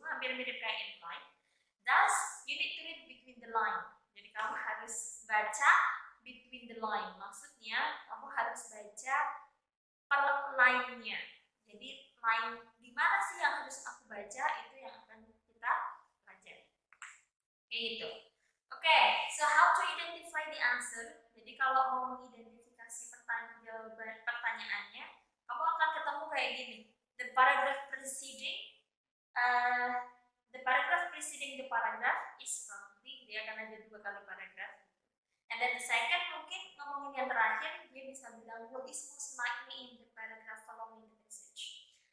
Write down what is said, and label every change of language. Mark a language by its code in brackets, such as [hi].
[id] Hampir mirip kayak implied. [en] Thus, you need to read between the line. [id] Jadi kamu harus baca [en] between the line. [id] Maksudnya kamu harus baca per line-nya. Jadi line di mana sih yang harus aku baca, itu yang akan kita pelajari. Kayak gitu. [en] Oke, so how to identify the answer? [id] Jadi kalau mau mengidentifikasi pertanyaannya, kamu akan ketemu kayak gini. [en] The paragraph preceding the paragraph is probably, [id] dia akan ada 2 kali paragraph. [en] And then the second [id] mungkin ngomongin yang terakhir, dia bisa bilang [en] what is most likely in the paragraph following the passage.